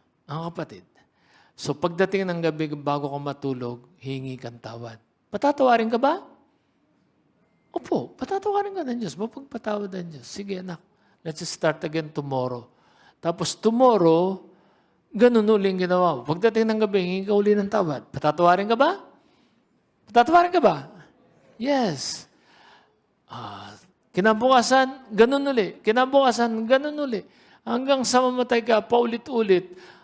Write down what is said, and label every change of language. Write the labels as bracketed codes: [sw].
[tl] Ang kapatid, so pagdating ng gabi, bago ka matulog, hingi kang tawad. Patatawarin ka ba? Opo, patatawarin ka ng Diyos. Mapagpatawad ng Diyos. Sige anak, [en] let's start again tomorrow. [tl] Tapos tomorrow, ganun uling ginawa. Pagdating ng gabi, hingi ka uli ng tawad. Patatawarin ka ba? Patatawarin ka ba? Yes. Kinabukasan, ganun uli. Kinabukasan, ganun uli. Hanggang sa mamatay ka, paulit-ulit.